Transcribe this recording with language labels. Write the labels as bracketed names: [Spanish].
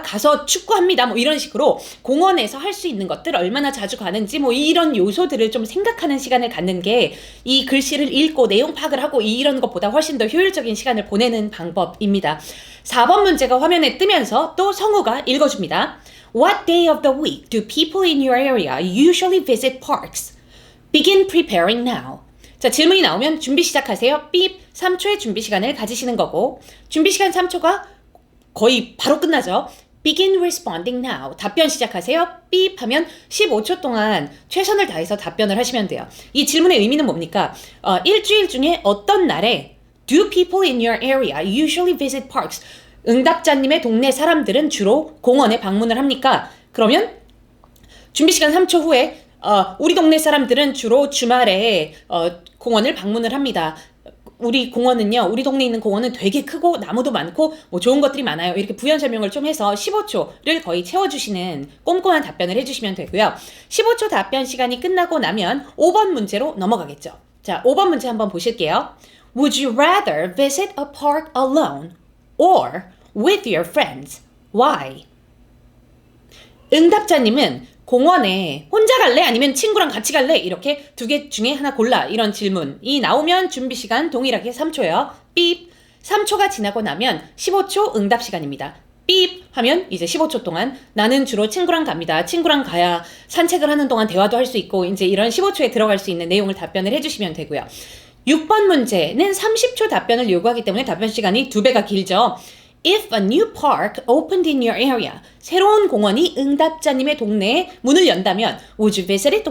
[Korean] 가서 축구합니다. 뭐 이런 식으로 공원에서 할 수 있는 것들 얼마나 자주 가는지 뭐 이런 요소들을 좀 생각하는 시간을 갖는 게 이 글씨를 읽고 내용 파악을 하고 이런 것보다 훨씬 더 효율적인 시간을 보내는 방법입니다. 4번 문제가 화면에 뜨면서 또 성우가 읽어줍니다. [English] What day of the week do people in your area usually visit parks? Begin preparing now. [Korean] 자, 질문이 나오면 준비 시작하세요. 삐 3초의 준비 시간을 가지시는 거고 준비 시간 3초가 거의 바로 끝나죠. [English] Begin responding now. [Korean] 답변 시작하세요. 삐 하면 15초 동안 최선을 다해서 답변을 하시면 돼요. 이 질문의 의미는 뭡니까? 일주일 중에 어떤 날에 [English] Do people in your area usually visit parks? [Korean] 응답자님의 동네 사람들은 주로 공원에 방문을 합니까? 그러면 준비 시간 3초 후에 우리 동네 사람들은 주로 주말에 공원을 방문을 합니다. 우리 공원은요, 우리 동네에 있는 공원은 되게 크고 나무도 많고 뭐 좋은 것들이 많아요. 이렇게 부연 설명을 좀 해서 15초를 거의 채워주시는 꼼꼼한 답변을 해주시면 되고요. 15초 답변 시간이 끝나고 나면 5번 문제로 넘어가겠죠. 자, 5번 문제 한번 보실게요. [English] Would you rather visit a park alone or with your friends? Why? [Korean] 응답자님은 공원에 혼자 갈래? 아니면 친구랑 같이 갈래? 이렇게 두 개 중에 하나 골라. 이런 질문이 나오면 준비 시간 동일하게 3초예요. 삐. 3초가 지나고 나면 15초 응답 시간입니다. 삐 하면 이제 15초 동안 나는 주로 친구랑 갑니다. 친구랑 가야 산책을 하는 동안 대화도 할 수 있고 이제 이런 15초에 들어갈 수 있는 내용을 답변을 해주시면 되고요. 6번 문제는 30초 답변을 요구하기 때문에 답변 시간이 2배가 길죠. [English] If a new park opened in your area, [Korean] 새로운 공원이 응답자님의 동네에 문을 연다면 [English] Would you visit it?